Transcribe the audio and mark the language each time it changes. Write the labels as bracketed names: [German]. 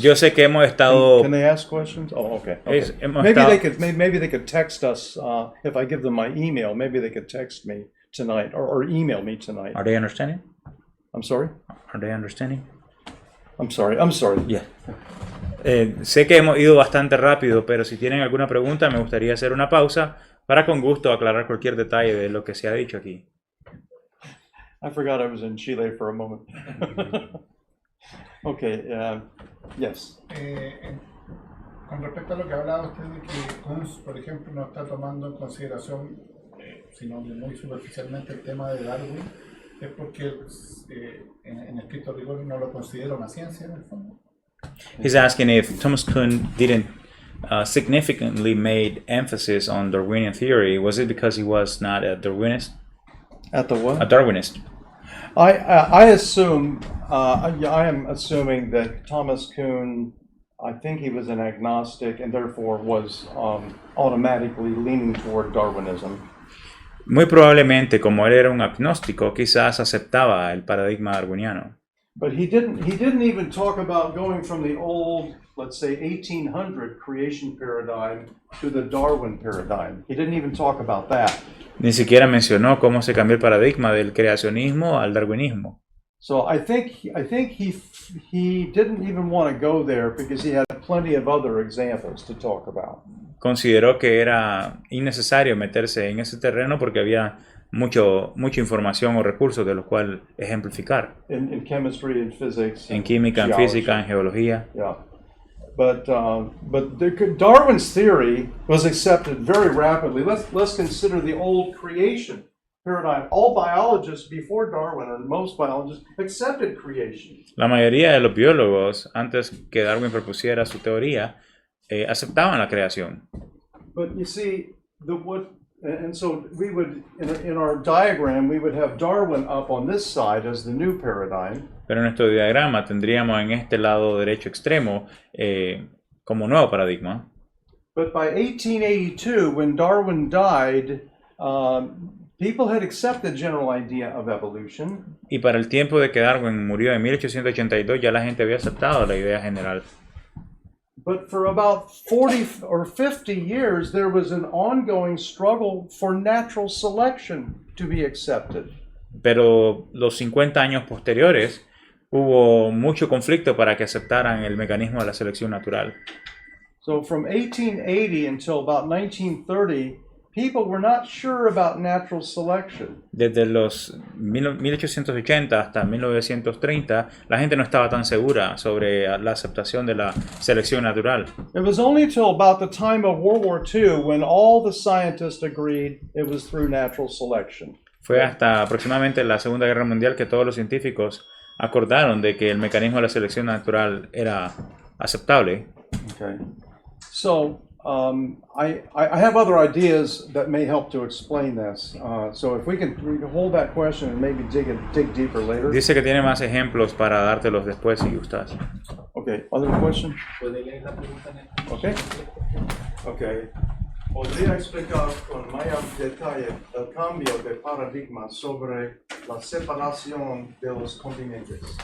[Spanish] Yo sé que hemos estado... [English] Can they ask questions? Oh, okay. [Spanish] Hemos [English] Maybe [Spanish] estado- [English] maybe they could text us if I give them my email. Maybe they could text me tonight or email me tonight. Are they understanding? I'm sorry. Are they understanding? I'm sorry. Yeah. [Spanish] Sé que hemos ido bastante rápido, pero si tienen alguna pregunta me gustaría hacer una pausa para con gusto aclarar cualquier detalle de lo que se ha dicho aquí. [English] I forgot I was in Chile for a moment. Okay. Yes. [Spanish] Con respecto a lo que hablaba usted de que Kunz, por ejemplo, no está tomando en consideración, sino muy superficialmente, el tema de Darwin, es porque en estricto rigor no lo considera una ciencia en el fondo. [English] He's asking if Thomas Kuhn didn't significantly made emphasis on Darwinian theory. Was it because he was not a Darwinist? At the what? A Darwinist. I assume I am assuming that Thomas Kuhn I think he was an agnostic and therefore was automatically leaning toward Darwinism. [Spanish] Muy probablemente, como él era un agnóstico, quizás aceptaba el paradigma darwiniano. [English] But he didn't even talk about going from the old, let's say, 1800 creation paradigm to the Darwin paradigm. He didn't even talk about that. [Spanish] Ni siquiera mencionó cómo se cambió el paradigma del creacionismo al darwinismo. [English] So I think he didn't even want to go there because he had plenty of other examples to talk about. [Spanish] Consideró que era innecesario meterse en ese terreno porque había mucha información o recursos de los cuales ejemplificar. [English] In chemistry and physics. [Spanish] En química, en [English] geology. [Spanish] física, en geología. [English] Yeah. But Darwin's theory was accepted very rapidly. Let's consider the old creation paradigm. All biologists before Darwin, or most biologists, accepted creation. [Spanish] La mayoría de los biólogos, antes que Darwin propusiera su teoría, aceptaban la creación. [English] But you see, and so we would, in our diagram, we would have Darwin up on this side as the new paradigm. [Spanish] Pero en nuestro diagrama tendríamos en este lado derecho extremo como nuevo paradigma. [English] But by 1882, when Darwin died, people had accepted the general idea of evolution. [Spanish] Y para el tiempo de que Darwin murió en 1882, ya la gente había aceptado la idea general. [English] But for about 40 or 50 years, there was an ongoing struggle for natural selection to be accepted. [Spanish] Pero los 50 años posteriores hubo mucho conflicto para que aceptaran el mecanismo de la selección natural. [English] So from 1880 until about 1930, people were not sure about natural selection. [Spanish] Desde los 1880 hasta 1930, la gente no estaba tan segura sobre la aceptación de la selección natural. [English] It was only till about the time of World War II when all the scientists agreed it was through natural selection. [Spanish] Fue hasta aproximadamente la Segunda Guerra Mundial que todos los científicos acordaron de que el mecanismo de la selección natural era aceptable. [English] Okay. So I have other ideas that may help to explain this. So if we can hold that question and maybe dig deeper later. [Spanish] Dice que tiene más ejemplos para dártelos después si gustas. [English] Okay. Other question? [Spanish] ¿Puede leer la pregunta en el- [English] Okay. Okay. [Spanish] ¿Podría explicar con mayor detalle el cambio de paradigma sobre la separación de los continentes?